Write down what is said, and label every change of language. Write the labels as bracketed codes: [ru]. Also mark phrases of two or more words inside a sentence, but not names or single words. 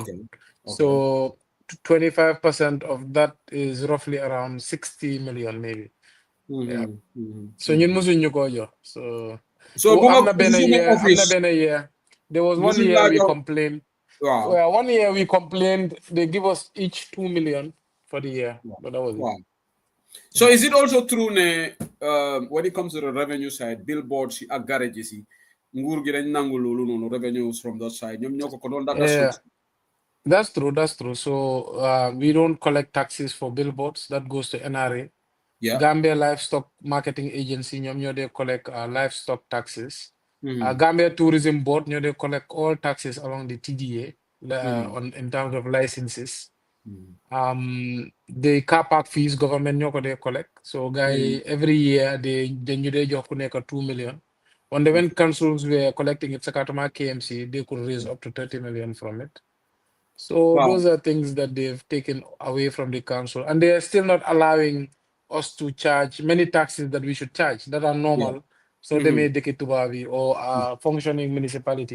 [en] Okay. So 25% of that is roughly around 60 million maybe. [wo] So ñun musuñu ko jox. So am na benn year. [en] There was 1 year we complained. Wow. Well, 1 year we complained. They give us each 2 million for the year. But that was it. So is it also true when it comes to the revenue side, billboards [wo] ak garages yi nguur gi dañ nangu loolu noonu [en] revenues from that side [wo] ñoom ñoo ko doon [en] That's true. So we don't collect taxes for billboards. That goes to NRA. Yeah. Gambia Livestock Marketing Agency [wo] ñoom ñoo dey [en] collect livestock taxes. Gambia Tourism Board [wo] ñoo dey [en] collect all taxes along the TDA in terms of licenses. The car park fees government [wo] ñoo ko dey [en] collect. So guys every year they [wo] ñu dey jox ku nekk [en] 2 million. When councils were collecting it, Sakatama KMC, they could raise up to 30 million from it. So those are things that they've taken away from the council, and they are still not allowing us to charge many taxes that we should charge that are normal. So they may take it to Bavi or a functioning municipality.